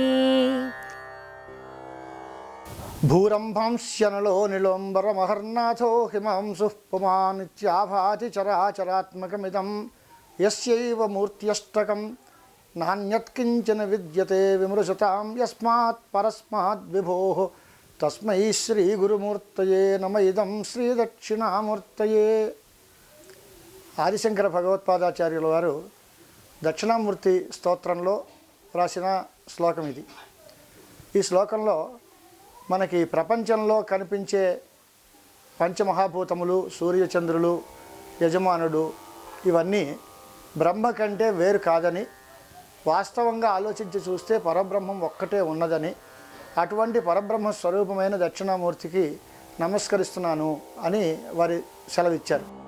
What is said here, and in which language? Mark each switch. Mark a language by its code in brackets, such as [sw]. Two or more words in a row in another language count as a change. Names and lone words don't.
[sa] भूरंभांस्यनलो निलोम्बरमहर्नाथो हिमांशुः पुमानित्याभाति चराचरात्मकमिदं यस्यैव मूर्त्यष्टकं नान्यत्किञ्चन विद्यते विमृशतां यस्मात् परस्माद् विभोः तस्मै श्रीगुरुमूर्तये नम इदं श्रीदक्षिणामूर्तये. [te] ఆదిశంకర భగవత్పాదాచార్యుల వారు దక్షిణామూర్తి స్తోత్రంలో రాసిన శ్లోకం ఇది. ఈ శ్లోకంలో మనకి ప్రపంచంలో కనిపించే పంచమహాభూతములు, సూర్యచంద్రులు, యజమానుడు ఇవన్నీ బ్రహ్మ కంటే వేరు కాదని, వాస్తవంగా ఆలోచించి చూస్తే పరబ్రహ్మం ఒక్కటే ఉన్నదని, అటువంటి పరబ్రహ్మ స్వరూపమైన దక్షిణామూర్తికి నమస్కరిస్తున్నాను అని వారి సెలవిచ్చారు.